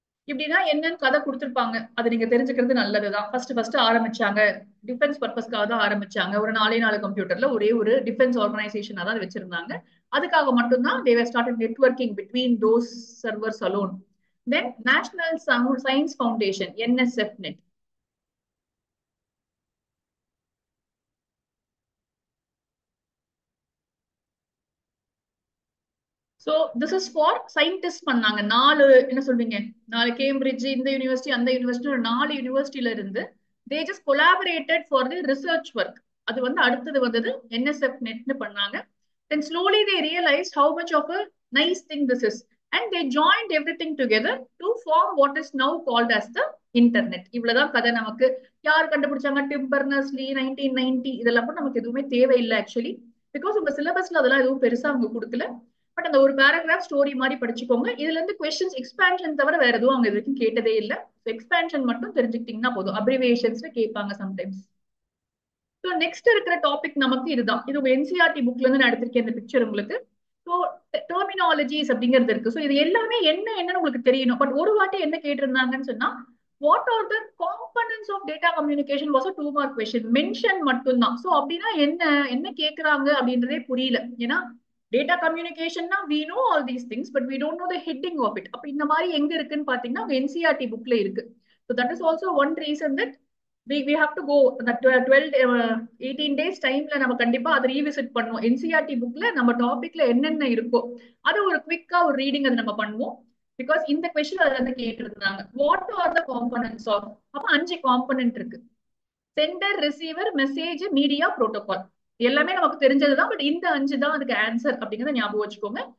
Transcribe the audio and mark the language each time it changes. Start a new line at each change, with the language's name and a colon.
Tamil: இப்படின்னா என்னன்னு கதை கொடுத்துருப்பாங்க. அது நீங்க தெரிஞ்சுக்கிறது நல்லதுதான். ஃபர்ஸ்ட் ஆரம்பிச்சாங்க டிஃபென்ஸ் பர்பஸ்க்காக தான் ஆரம்பிச்சாங்க. ஒரு 4 கம்ப்யூட்டர்ல ஒரே ஒரு டிஃபென்ஸ் ஆர்கனைசேஷன் தான் வச்சிருந்தாங்க. அதுக்காக மட்டும்தான்
English: they were started networking between those servers alone. Then National Science Foundation NSF net. So this is for scientist பண்ணாங்க.
Tamil: 4 என்ன சொல்வீங்க, 4 கேம்பிரிட்ஜ், இந்த யூனிவர்சிட்டி அந்த யூனிவர்சிட்டி, ஒரு 4 யூனிவர்சிட்டியில இருந்து
English: They just collaborated for the research work.
Tamil: அது வந்து அடுத்தது வந்தது என்எஸ்எஃப் நெட்னு பண்ணாங்க.
English: Then slowly they realized how much of a nice thing this is, and they joined everything together to form what is now called as the internet.
Tamil: இவ்வளவுதான் கதை. நமக்கு யார் கண்டுபிடிச்சாங்க, டிம் பர்னர்ஸ்-லீ 1990, இதெல்லாம் கூட நமக்கு எதுவுமே தேவையில்லை ஆக்சுவலி. பிகாஸ் உங்க சிலபஸ்ல அதெல்லாம் எதுவும் பெருசா அவங்க கொடுக்கல. பட் அந்த ஒரு பேராகிராஃப் ஸ்டோரி மாதிரி படிச்சுக்கோங்க. இதுல இருந்து கொஸ்டின்ஸ் எக்ஸ்பான்ஷன் தவிர வேற எதுவும் அவங்க இது வரைக்கும் கேட்டதே இல்லை. எக்ஸ்பான்ஷன் மட்டும் தெரிஞ்சுக்கிட்டீங்கன்னா போதும். அப்ரிவேஷன்ஸ் கேட்பாங்க சம்டைம்ஸ். ஸோ நெக்ஸ்ட் இருக்கிற டாபிக் நமக்கு இதுதான். இது உங்க என்சிஆர்டி புக்ல இருந்து நான் எடுத்திருக்கேன் இந்த பிக்சர் உங்களுக்கு. ஸோ டெர்மினாலஜிஸ் அப்படிங்கிறது இருக்கு. ஸோ இது எல்லாமே என்னன்னு உங்களுக்கு தெரியணும். பட் ஒரு வாட்டி என்ன கேட்டிருந்தாங்கன்னு சொன்னா,
English: what are the components of data communication was
Tamil: 2 mark question. Mention மட்டும்தான். ஸோ அப்படின்னா என்ன என்ன கேட்கறாங்க அப்படின்றதே புரியல. ஏன்னா data கம்யூனிகேஷன்னா
English: we know all these things but we don't know the heading of it.
Tamil: அப்ப இந்த மாதிரி எங்க இருக்குன்னு பாத்தீங்கன்னா என்சிஆர்டி புக்ல இருக்கு.
English: So that is also one reason that we have to go that 12 18 days
Tamil: டைம்ல நம்ம கண்டிப்பா அதை ரீவிசிட் பண்ணுவோம். என்சிஆர்டி புக்ல நம்ம டாபிக்ல என்னென்ன இருக்கோ அது ஒரு குவிக்கா ஒரு ரீடிங் அது நம்ம பண்ணுவோம். பிகாஸ் இந்த கொஸ்டின் அதுல இருந்து கேட்டிருந்தாங்க,
English: What are the components of.
Tamil: அப்ப 5 காம்பனன்ட் இருக்கு. Centre, receiver, message, media, protocol. எல்லாமே நமக்கு தெரிஞ்சதுதான். பட் இந்த 5 தான் அதுக்கு ஆன்சர் அப்படிங்கறத ஞாபகம் வச்சுக்கோங்க.